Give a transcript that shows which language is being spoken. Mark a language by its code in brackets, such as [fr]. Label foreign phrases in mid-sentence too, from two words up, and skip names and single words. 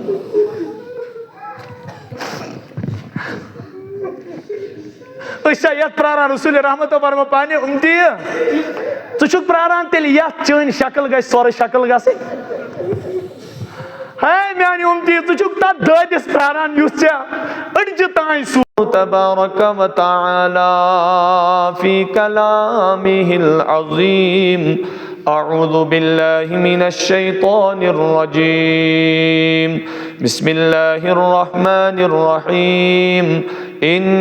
[ks] أسۍ چھا یتھ پراران رسول رحمتو برمو پانہِ اُمتی ژٕ چھُکھ پراران تیٚلہِ یتھ چٲنۍ شکل گژھِ سورُے شکل گژھٕنۍ ہے میانہِ اُمتی ژٕ چھُکھ تتھ دٲدِس پراران یُس ژےٚ أڑجہِ تانۍ سوٗ [ar] تبارك وتعالى في كلامه العظيم أعوذ بالله من الشيطان الرجيم بسم الله الرحمن الرحيم إن